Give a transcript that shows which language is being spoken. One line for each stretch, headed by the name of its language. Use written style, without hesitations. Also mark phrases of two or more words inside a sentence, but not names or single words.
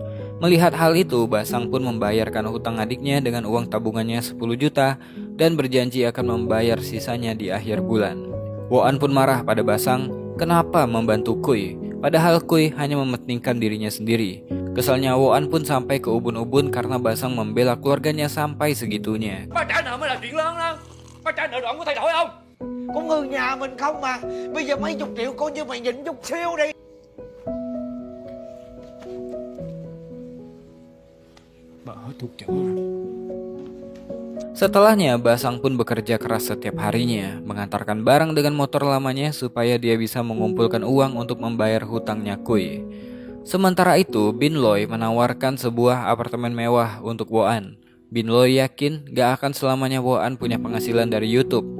Indonesian: Melihat hal itu, Basang pun membayarkan hutang adiknya dengan uang tabungannya 10 juta dan berjanji akan membayar sisanya di akhir bulan. Woan pun marah pada Basang, kenapa membantu Kui? Padahal Kui hanya mementingkan dirinya sendiri. Kesalnya Woan pun sampai ke ubun-ubun karena Basang membela keluarganya sampai segitunya.
Vietnamese: Ba trả nợ mới là chuyện lớn đó. Ba trả nợ đoạn có thay đổi không? Con người nhà mình không mà. Bây giờ mấy chục triệu coi như mày nhịn chút xíu đi. Bà hết thuốc chữa rồi.
Indonesian: Setelahnya, Basang pun bekerja keras setiap harinya, mengantarkan barang dengan motor lamanya supaya dia bisa mengumpulkan uang untuk membayar hutangnya Kui. Sementara itu, Bin Loy menawarkan sebuah apartemen mewah untuk Woan. Bin Loy yakin gak akan selamanya Woan punya penghasilan dari YouTube.